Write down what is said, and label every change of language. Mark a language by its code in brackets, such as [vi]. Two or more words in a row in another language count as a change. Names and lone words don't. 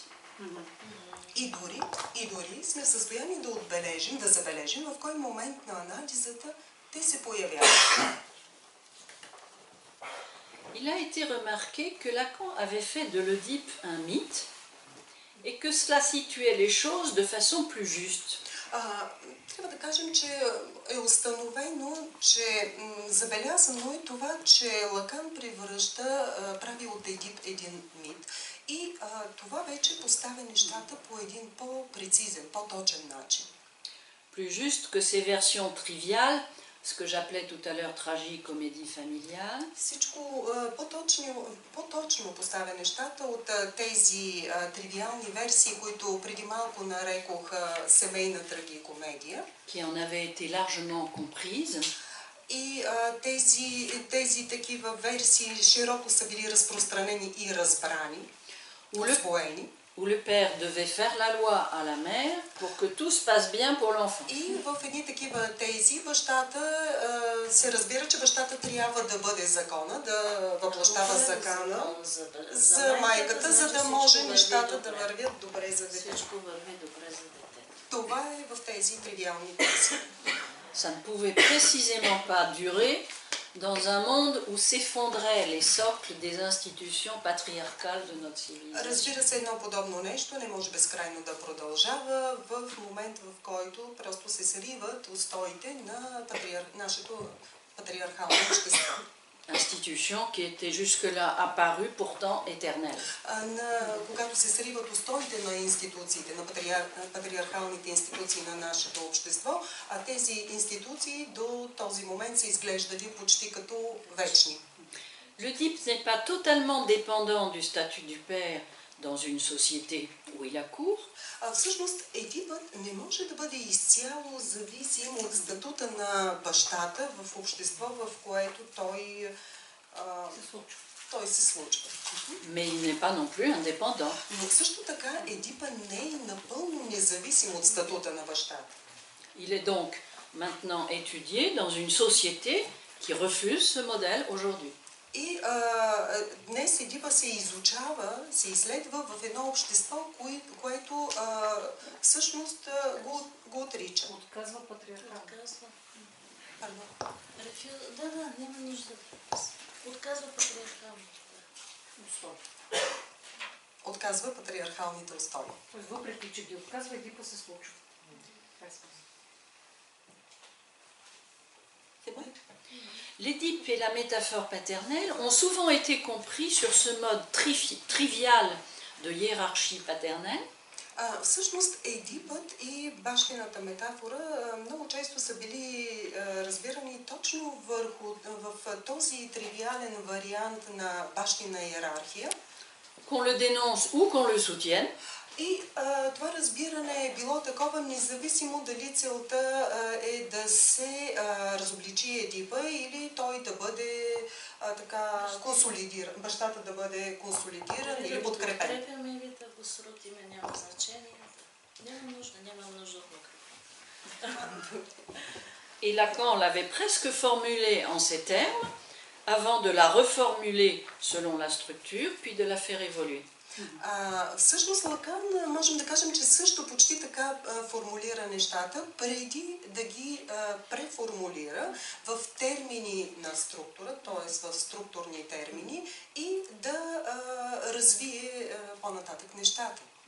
[bg] И дори сме в състояние да отбележим, да забележим в кой момент на анализата те се появяват. [fr] Il a été remarqué que Lacan avait fait de l'Oedipe un mythe et que cela situait les choses de façon plus juste. [bg] Трябва да кажем, че е установено, че забелязано е това, че Лакан прави от Едип един мит И това вече поставя нещата по един по-прецизен, по-точен начин. [fr] Plus juste que ces versions triviales, ce que j'appelais tout à l'heure tragicomédie familiale. [bg] Всичко по-точно поставя нещата от тези тривиални версии, които преди малко нарекох семейна трагикомедия. [fr] Qui en avaient été largement comprises. [bg] И тези такива версии широко са били разпространени и разбрани, усвоени. [fr] Où le père devait faire la loi à la mère pour que tout se passe bien pour l'enfant. [bg] И в едни такива тези бащата се разбира, че бащата трябва да бъде закона, да въплъщава закона за майката, за да може нещата да вървят добре за детето. Това е в тези тривиални тези. [fr] Ça ne pouvait précisément pas durer dans un monde où s'effondraient les socles des institutions patriarcales de notre civilisation. [bg] Разбира се, едно подобно нещо не може безкрайно да продължава в момент, в който просто се сриват устоите на нашето патриархално общество. [fr] Institution qui était jusque-là apparue pourtant éternelle. [bg] Когато се сриват устоите на институциите, на патриархалните институции на нашето общество, а тези институции до този момент са изглеждали почти като вечни. [fr] L'Oedipe n'est pas totalement dépendant du statut du père dans une société où il accourt. [bg] Всъщност Едипът не може да бъде изцяло зависим от статута на бащата в общество, в което той се случва. [fr] Mais il n'est pas non plus indépendant. [bg] Но също така Едипът не е напълно независим от статута на бащата. [fr] Il est donc maintenant étudié dans une société qui refuse ce modèle aujourd'hui. [bg] И днес Едипа се изучава, се изследва в едно общество, което всъщност го отрича. Отказва патриархалното. Да, няма нужда. Отказва патриархалното. Отказва патриархалните устои. Въпреки, че ги отказва, Едипа се случва. [fr] C'est bon? L'Édipe et la métaphore paternelle ont souvent été compris sur ce mode trivial de hiérarchie paternelle. [bg] Всъщност Едипът и бащината метафора много често са били разбирани точно в този тривиален вариант на бащина иерархия. [fr] Qu'on le dénonce ou qu'on le soutienne. [bg] И това разбиране е било такова, независимо дали целта е да се разобличи Едипа или той да бъде консолидиран, бащата да бъде консолидиран или подкрепен. Подкрепяме или да го срутиме, няма значение. Няма нужда от [fr] Et Lacan l'avait presque formulé en ces termes, avant de la reformuler selon la structure, puis de la faire évoluer. [bg] Всъщност Лакан можем да кажем, че също почти така формулира нещата, преди да ги преформулира в термини на структура, т.е. в структурни термини и да развие по-нататък нещата.